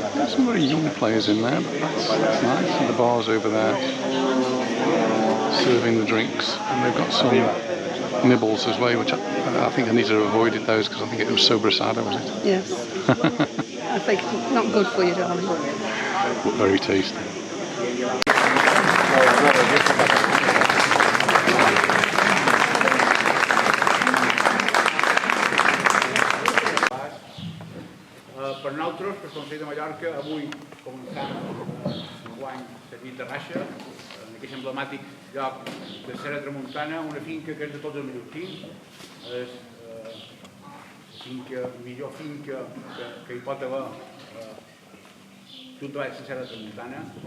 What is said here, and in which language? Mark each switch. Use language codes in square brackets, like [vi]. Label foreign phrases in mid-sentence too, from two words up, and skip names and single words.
[en] There's some very young players in there, but that's nice. And the bar's over there, serving the drinks, and they've got some nibbles as well, which I think I need to avoid those because I think it was sobrasada, was it? Yes. I think it's not good for you, darling. But very tasty. [ca] Per nosaltres, per Consell de Mallorca, avui començam enguany la nit de Raixa, en aquest emblemàtic lloc de Serra Tramuntana, una finca que és de tots els mallorquins, és la millor finca que hi pot haver junt a la Serra Tramuntana.